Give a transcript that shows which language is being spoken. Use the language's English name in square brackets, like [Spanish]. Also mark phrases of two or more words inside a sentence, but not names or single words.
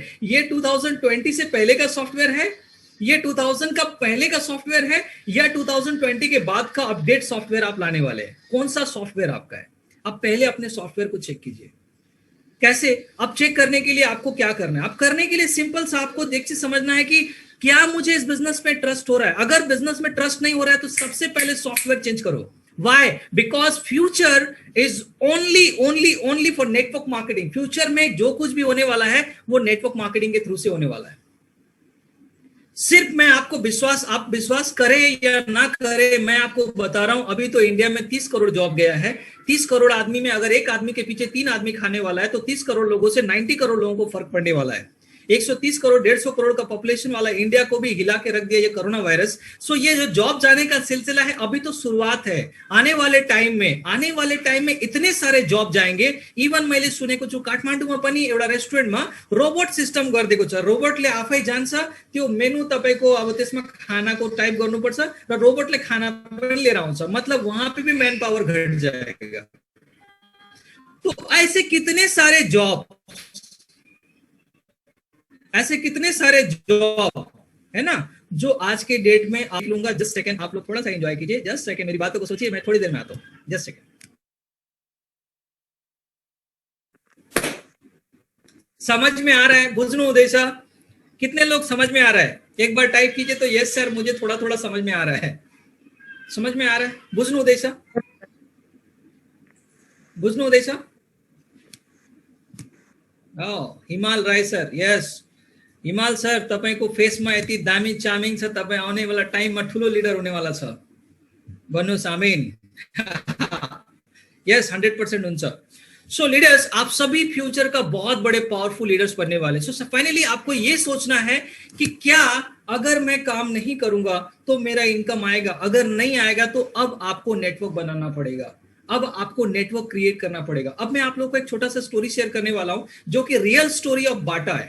[Hindi] ये 2020 से पहले का सॉफ्टवेयर है, ये 2000 का पहले का सॉफ्टवेयर है, या 2020 के बाद का [English] update software [Hindi] आप लाने वाले हैं? कौन सा सॉफ्टवेयर आपका है? आप पहले अपने सॉफ्टवेयर को चेक कीजिए। कैसे? अब चेक करने के लिए आपको क्या करना है? आप करने के लिए सिंपल सा आपको देख से समझना है कि क्या मुझे इस बिजनेस में ट्रस्ट हो रहा है। अगर बिजनेस में ट्रस्ट नहीं हो रहा है तो सबसे पहले [English] software change [Hindi] करो। [English] Why? Because future is only for network marketing. [Hindi] फ्यूचर में जो कुछ भी होने वाला है वो [English] network marketing [Hindi] के थ्रू से होने वाला है। सिर्फ मैं आपको आप विश्वास करें या ना करें, मैं आपको बता रहा हूं, अभी तो इंडिया में 30 करोड़ जॉब गया है। 30 करोड़ आदमी में अगर एक आदमी के पीछे 3 आदमी खाने वाला है, तो 30 करोड़ लोगों से 90 करोड़ लोगों को फर्क पड़ने वाला है। 130 करोड़ 150 करोड़ का पॉपुलेशन वाला इंडिया को भी हिला के रख दिया ये कोरोना वायरस। सो ये जो जॉब जाने का सिलसिला है अभी तो शुरुआत है। आने वाले टाइम में इतने सारे जॉब जाएंगे। [Nepali] इवन मैले सुनेको छु काठमाडौँमा पनि एउटा रेस्टुरेन्टमा [English] robot system [Nepali] गरिदिएको छ। रोबोटले आफै जान्छ, त्यो मेनु तपाईको अब त्यसमा खानाको टाइप गर्नुपर्छ र रोबोटले खाना पनि लिएर आउँछ। [Hindi] मतलब वहां पे भी [English] man power [Hindi] घट जाएगा। तो ऐसे कितने सारे जॉब है ना, जो आज के डेट में आप लूंगा। [English] just second, [Hindi] आप लोग थोड़ा सा एंजॉय कीजिए। [English] just second, [Hindi] मेरी बातों को सोचिए, मैं थोड़ी देर में आता हूं। [English] just second. [Hindi] समझ में आ रहा है [Nepali] बुझनु हुँदैछ? [Hindi] कितने लोग समझ में आ रहा है? एक बार टाइप कीजिए तो [English] yes sir, [Hindi] मुझे थोड़ा थोड़ा समझ में आ रहा है। समझ में आ रहा है? [Nepali] बुझनु हुँदैछ? बुझ्नु हुँदैछ? हिमाल राय सर, यस हिमाल सर, तपाईको फेसमा यति दामी चामिङ छ, तपाई आउने वाला टाइममा ठुलो लिडर हुने वाला छ। भन्नुस् आमीन। यस 100% हुन्छ। [Hindi] सो लीडर्स, आप सभी फ्यूचर का बहुत बड़े [English] powerful leaders [Hindi] बनने वाले। सो फाइनली आपको ये सोचना है कि क्या अगर मैं काम नहीं करूंगा तो मेरा इनकम आएगा, अगर नहीं आएगा तो अब आपको नेटवर्क बनाना पड़ेगा, अब आपको [English] network create [Hindi] करना पड़ेगा। अब मैं आप लोगों को एक छोटा सा स्टोरी शेयर करने वाला हूं जो कि [English] real story of Bata [Hindi] है।